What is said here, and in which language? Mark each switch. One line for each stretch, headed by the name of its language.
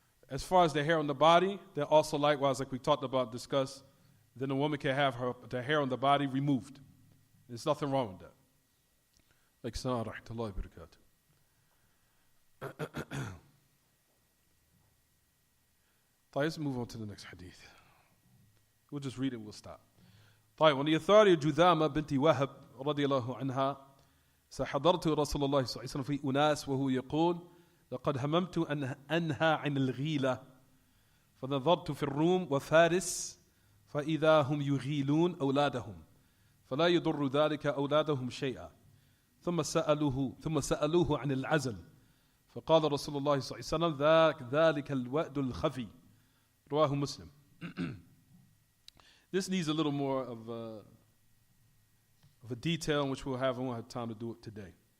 English: As far as the hair on the body, they're also likewise, like we talked about, discussed, then a woman can have the hair on the body removed. There's nothing wrong with that. Like Assalamu alaikum wa barakatuh. Let's move on to the next hadith. We'll just read it and we'll stop. On the authority of Judhama binti Wahab radiyallahu anha,
Arabic: حضرت رسول الله صلى الله عليه وسلم في أناس وهو يقول لقد هممت أن أنهى عن الغيلة فنظرت في الروم وفارس فإذا هم يغيلون أولادهم فلا يضر ذلك أولادهم شيئا ثم سألوه عن العزل فقال رسول الله صلى الله عليه وسلم ذلك الوأد الخفي رواه مسلم.
English: This needs a little more of a detail, which we'll have time to do it today.